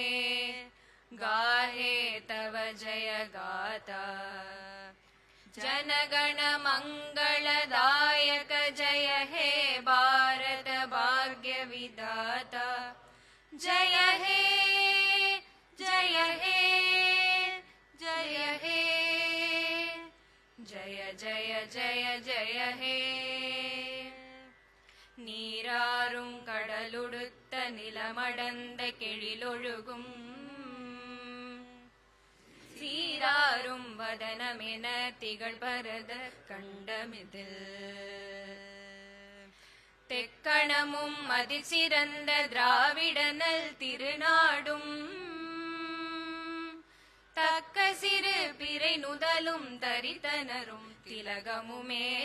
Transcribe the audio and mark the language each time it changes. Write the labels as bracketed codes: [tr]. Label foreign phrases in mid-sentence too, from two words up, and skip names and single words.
[bn] গাহে তব জয় গাথা জনগণ মঙ্গল দায়ক জয় হে ভারত ভাগ্য বিধাতা জয় হে জয় হে জয় হে জয় জয় জয় জয় হে [ta] நீராறும் கடலுடுத்த நிலமடந்த கெழிலொழுகும் சீராறும் வதனமென திகழ் பரத கண்டமிதில் தெக்கணமும் அதிசிறந்த திராவிடனல் திருநாடும் தக்க சிறு பிறை நுதலும் தரித்தனரும் திலகமுமே